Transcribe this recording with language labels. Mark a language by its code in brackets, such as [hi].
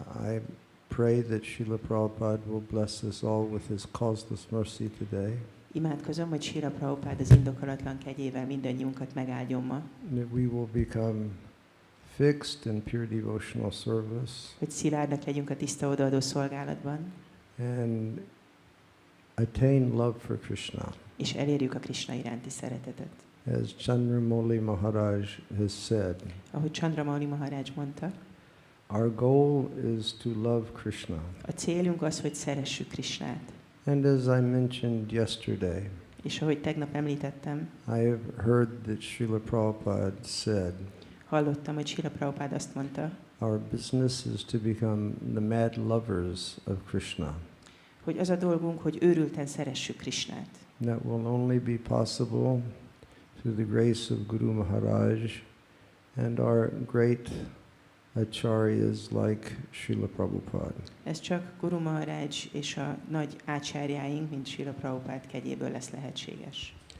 [en] I pray that Śrīla Prabhupada will bless us all with his causeless mercy today. [hu] Imádkozom, hogy Srila Prabhupada az indokolatlan kegyével mindannyiunkat megáldjon ma. [en] That we will become fixed in pure devotional service. [hu] Hogy szilárdak legyünk a tiszta odaadó szolgálatban. [en] And attain love for Krishna. [hu] És elérjük a Krishna iránti szeretetet. [en] As Chandramauli Maharaj has said, [hu] ahogy Chandramauli Maharaj mondta, [en] our goal is to love Krishna. [hu] A célunk az, hogy szeressük Krishnát. [en] And as I mentioned yesterday, [hu] és ahogy tegnap említettem, [en] I have heard that Srila Prabhupada said, [hu] hallottam, hogy Srila Prabhupada azt mondta, [en] our business is to become the mad lovers of Krishna. [hu] hogy az a dolgunk, hogy őrülten szeressük Krishnát. [en] That will only be possible through the grace of Guru Maharaj and our great acharyas like Srila Prabhupada. [hu] Ez csak Guru Maharaj és a nagy ácsárjáink, mint Srila Prabhupada kegyéből lesz lehetséges.